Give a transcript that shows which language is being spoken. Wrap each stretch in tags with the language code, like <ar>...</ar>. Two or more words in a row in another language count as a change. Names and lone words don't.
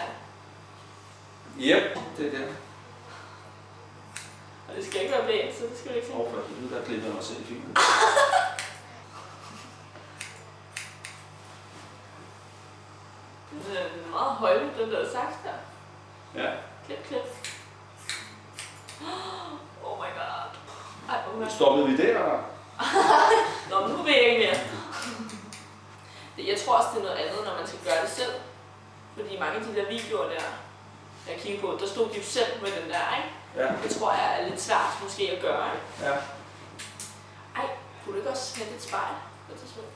<da>Yep, det er det. Og det skal ikke være blæst, så det skal du ikke se. Overfor det, der klipper jeg mig selv i filmen. Den er meget højlig, den der saks der. Ja. Klip.</da> <en>Oh my god. Ej, oh my god.</en> <da>Stoppede vi der, eller? Nå, men nu ved jeg ikke mere. Jeg tror også, det er noget andet, når man skal gøre det selv. Fordi mange af de der videoer der, jeg kigger på, der stod de jo selv med den der, ikke? Ja. Det tror jeg er lidt svært måske at gøre, ikke? Ja. Ej, kunne du ikke også hente et spejl på et tidspunkt?</da>